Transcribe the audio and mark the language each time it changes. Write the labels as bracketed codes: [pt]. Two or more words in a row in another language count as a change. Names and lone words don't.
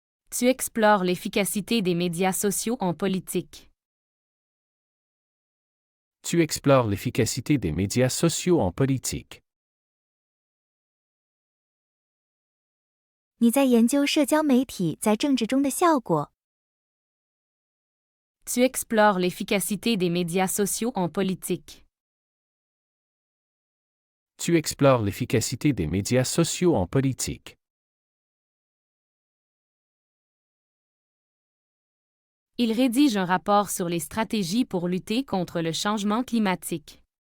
[fr] Tu explores l'efficacité des médias sociaux en politique. Tu explores l'efficacité des médias sociaux en politique. [zh] 你在研究社交媒体在政治中的效果。 [fr] Tu explores l'efficacité des médias sociaux en politique. Tu explores l'efficacité des médias sociaux en politique. Il rédige un rapport sur les stratégies pour lutter contre le changement climatique.